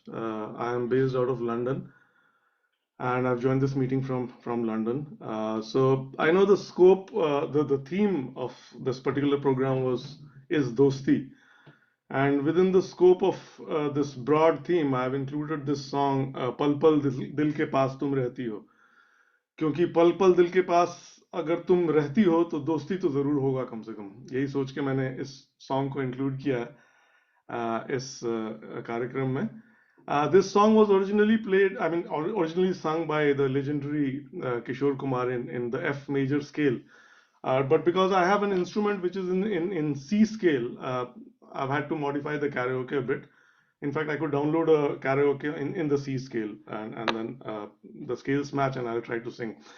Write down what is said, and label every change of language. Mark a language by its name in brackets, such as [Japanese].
[English] I am based out of London, and I've joined this meeting from London. So I know the scope, the theme of this particular program was is Dosti. And within the scope of this broad theme, I have included this song, Pal Pal Dil Ke Paas Tum Rehti Ho. [Hindi] क्योंकि पल पल दिल के पास अगर तुम रहती हो तो दोस्ती तो जरूर होगा कम से कम, यही सोच के मैंने इस सॉन्ग को इंक्लूड किया है इस कार्यक्रम में. [English] This song was originally played, I mean, originally sung by the legendary Kishore Kumar in the F major scale. But because I have an instrument which is in C scale, I've had to modify the karaoke a bit. In fact, I could download a karaoke in the C scale, and then the scales match, and I'll try to sing.